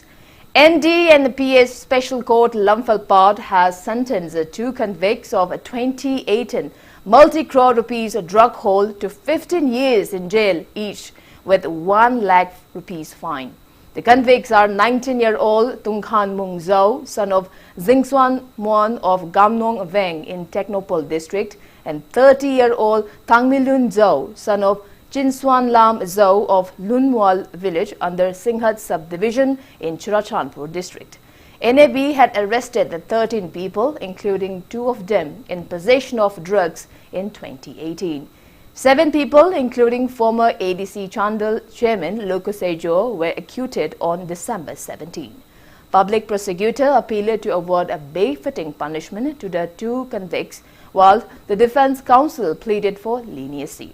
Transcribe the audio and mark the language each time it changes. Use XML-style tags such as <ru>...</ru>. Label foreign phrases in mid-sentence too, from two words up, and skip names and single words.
<en>NDMPS Special Court Lumpalpat has sentenced 2 convicts of a 2018 multi-crore rupees drug hold to 15 years in jail each with 1 lakh rupees fine. The convicts are 19-year-old Tungkhan Mung Zhou, son of Zingswan Muan of Gamnong Veng in Technopole district, and 30-year-old Thangmilun Zhou, son of Chinswan Lam Zhou of Lunwal village under Singhat subdivision in Churachandpur district. NAB had arrested the 13 people, including 2 of them, in possession of drugs in 2018. 7 people, including former ADC Chandal chairman Lokusejo, were acquitted on December 17. Public prosecutor appealed to award a befitting punishment to the 2 convicts, while the defense counsel pleaded for leniency.</en>